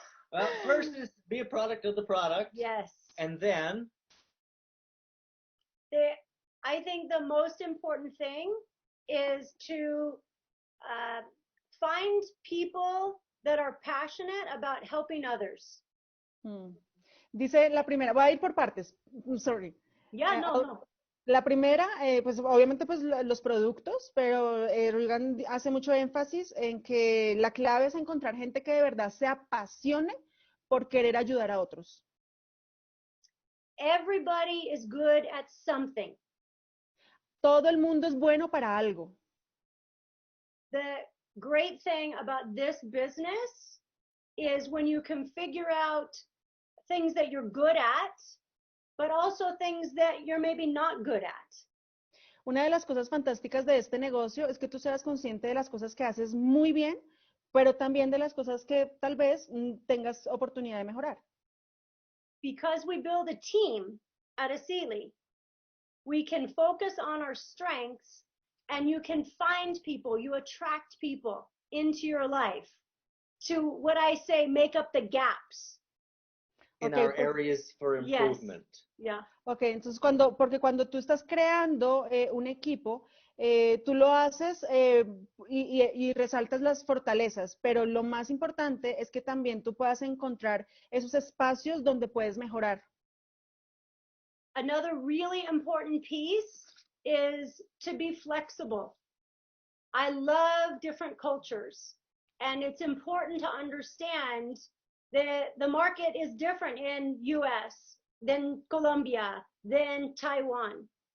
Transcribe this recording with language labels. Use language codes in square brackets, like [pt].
[en] Well, first is be a product of the product. Yes. And then? I think the most important thing is to find people that are passionate about helping others. [es] Dice la primera, voy a ir por partes, sorry. [en] Yeah, no. [es] La primera, pues obviamente pues los productos, pero Regan hace mucho énfasis en que la clave es encontrar gente que de verdad se apasione por querer ayudar a otros. [en] Everybody is good at something. [es] Todo el mundo es bueno para algo. [en] The great thing about this business is when you can figure out things that you're good at, but also things that you're maybe not good at. [es] Una de las cosas fantásticas de este negocio es que tú seas consciente de las cosas que haces muy bien, pero también de las cosas que tal vez tengas oportunidad de mejorar. [en] Because we build a team at Asili, we can focus on our strengths, and you can find people, you attract people into your life to, what I say, make up the gaps. In our areas for improvement. Yes. Yeah. [es] Okay, entonces porque cuando tú estás creando un equipo, tú lo haces y resaltas las fortalezas, pero lo más importante es que también tú puedas encontrar esos espacios donde puedes mejorar. [en] Another really important piece is to be flexible. I love different cultures, and it's important to understand that the market is different in US than Colombia, than Taiwan.